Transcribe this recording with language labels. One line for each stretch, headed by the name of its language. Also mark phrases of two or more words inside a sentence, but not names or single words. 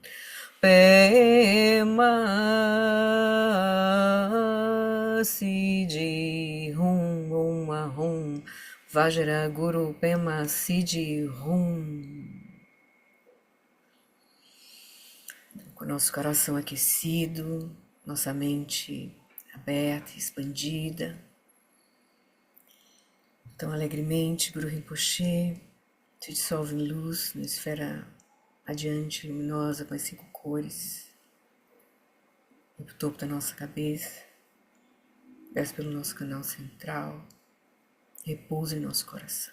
Sanskrit: Pema Siddhi Hum Om Ahum Vajra Guru Pema Siddhi Hum.
Portuguese: Com nosso coração aquecido, nossa mente aberta, expandida. Então, alegremente, Guru Rinpoche se dissolve em luz, na esfera radiante, luminosa, com as 5 cores, no topo da nossa cabeça, desce pelo nosso canal central, repousa em nosso coração.